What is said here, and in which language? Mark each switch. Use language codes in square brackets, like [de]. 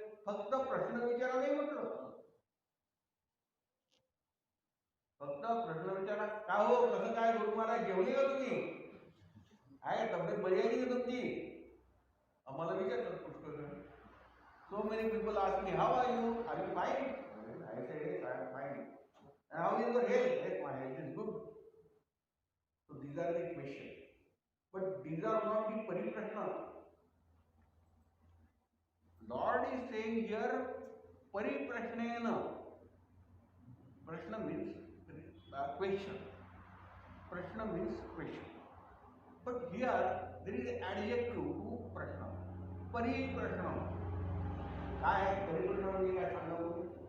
[mr] फक्त प्रश्न विचारा नाही म्हटलं. फक्त प्रश्न विचारा, का हो, कसं काय गुरु महाराज, जेवले का तुम्ही? आहे तब्येत बरी आहे का तुमची? आम्हाला विचारतात पुष्कळ. [en] So many people ask me, how are you? Are you fine? I say, yes, I am fine. And how is your health? Yes, my health is good. So these are the questions. But these are not the pariprashna. Lord is saying here, pariprashnena. Prashna means question. Prashna means question. But here there is an adjective to prashna. Pariprashna. [mr] काय आहे परिप्रश्न म्हणजे काय सांगावं?